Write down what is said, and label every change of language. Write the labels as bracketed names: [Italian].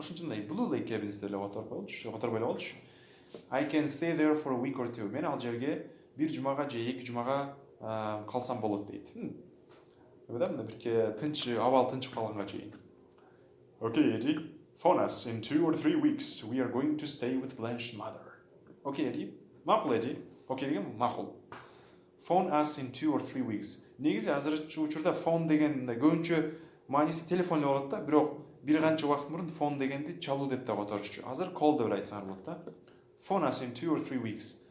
[Kyrgyz] Ошон үчүн Blue Lake cabins деп которуп ойлоп. [English] I can stay there for a week or two. [Kyrgyz] Мен ал жерге бир жумага же эки жумага калсам болот дейт. Эбедем бирке тынч, абал тынчып калганга чейин. [English] Okay, Eddie. Phone us in 2 or 3 weeks. We are going to stay with Blanche's mother. Okay, Eddie. [Kyrgyz] Макул, Eddie. Okay деген макул. [English] Phone us in 2 or 3 weeks. [Kyrgyz] Негизи азыркы учурда phone деген көбүнчө мааниси телефон эле болот да, бирок бир канча убакыт мурун phone дегенди чалуу деп да которушчу. Азыр call деп айтсаңар болот да. [English] Phone us in 2 or 3 weeks.